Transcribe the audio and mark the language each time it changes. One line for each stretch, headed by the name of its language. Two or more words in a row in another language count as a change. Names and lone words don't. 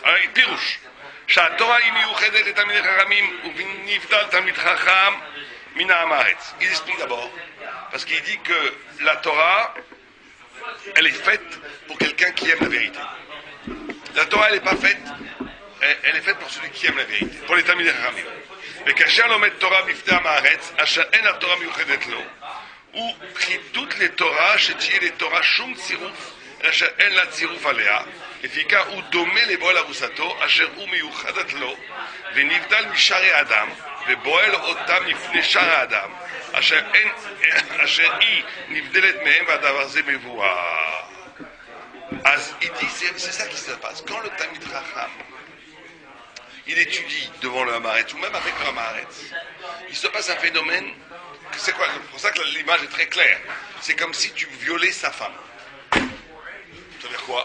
French: Alors, il pirouche.
Hebrew: תורה מיוחדת
French: les
Hebrew: תלמידי חכמים
French: ou
Hebrew: נבדל תלמידי חכם מן הארץ.
French: Il explique d'abord, parce qu'il dit que la Torah, elle est faite pour quelqu'un qui aime la vérité. La Torah, elle n'est pas faite, elle est faite pour celui qui aime la vérité, pour les
Hebrew: תלמידי חכמים. Mais כאשר לומד תורה בפני המארץ, אשר אין התורה מיוחדת לו, וכי les Torah, שתהיה לתורה שום צירוף, אשר אין לה צירוף עליה, לפיכך הוא דומה לבועל ארוסתו, אשר הוא מיוחדת לו, ונבדל משאר האדם, ובועל אותם לפני שאר האדם, אשר היא נבדלת מהם, והדבר הזה מבואר.
French: אז il dit, c'est ça qui se passe. Quand le
Hebrew: תלמיד חכם,
French: il étudie devant le Haaretz, ou même avec le Haaretz, il se passe un phénomène, c'est quoi? C'est pour ça que l'image est très claire. C'est comme si tu violais sa femme. Ça veut dire quoi?